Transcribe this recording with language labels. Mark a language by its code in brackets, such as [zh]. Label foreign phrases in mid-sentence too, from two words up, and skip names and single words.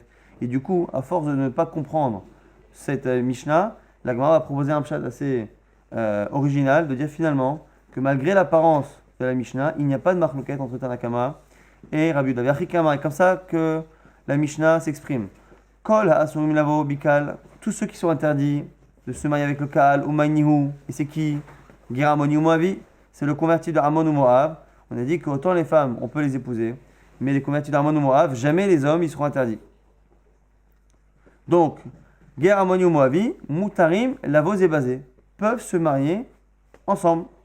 [fr] Et du coup, à force de ne pas comprendre cette Mishnah, la Gemara va proposer un pshat assez original de dire finalement que malgré l'apparence de la Mishnah, il n'y a pas de marloquette entre Tanakama et Rabbi Yehuda. Et comme ça que la Mishnah s'exprime. [he] כל האסורים לבוא בקהל, [fr] tous ceux qui sont interdits de se marier avec le Kaal ou Maïnihu, et c'est qui? [he] גר עמוני ומואבי, [fr] c'est le converti de Amon ou Moab. On a dit qu'autant les femmes, on peut les épouser, mais les convertis d'Amon ou Moab, jamais les hommes, ils seront interdits. [he] Donc, גר עמוני ומואבי, מותרים, לבוא זה בזה, [fr] peuvent se marier ensemble.